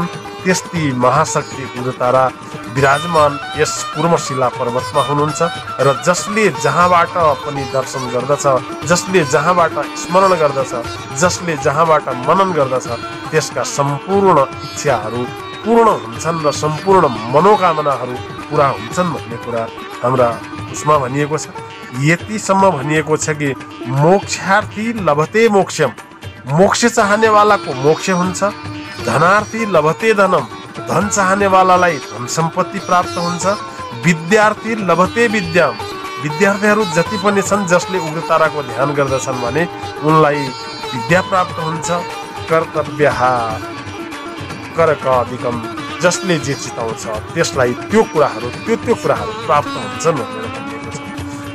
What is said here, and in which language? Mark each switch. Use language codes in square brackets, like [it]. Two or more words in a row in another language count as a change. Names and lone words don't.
[ne] त्यस्ती महाशक्ति उग्रतारा विराजमान यस कुर्मशिला पर्वतमा हुनुहुन्छ र जसले जहाँबाट पनि दर्शन गर्दछ, जसले जहाँबाट स्मरण गर्दछ, जसले जहाँबाट मनन गर्दछ, त्यसका सम्पूर्ण इच्छाहरू पूर्ण हुन्छन् र सम्पूर्ण मनोकामनाहरू पुरा हुन्छन् भन्ने कुरा हाम्रा उसमा भनिएको छ। यतिसम्म भनिएको छ कि [sa] मोक्षार्थी लभते मोक्षम, [ne] मोक्ष चाहनेवालाको मोक्ष हुन्छ। [sa] धनार्थी लभते धनम, [ne] धन चाहनेवालालाई धन सम्पत्ति प्राप्त हुन्छ। [sa] विद्यार्थी लभते विद्याम, [ne] विद्यार्थीहरू जति पनि छन् जसले उग्रताराको ध्यान गर्दछन् भने उनलाई विद्या प्राप्त हुन्छ। [sa] कर्तव्य करकादिकम, [ne] जसले जे चिताउँछ त्यसलाई त्यो कुराहरू प्राप्त हुन्छन् भनेर भनिएको छ।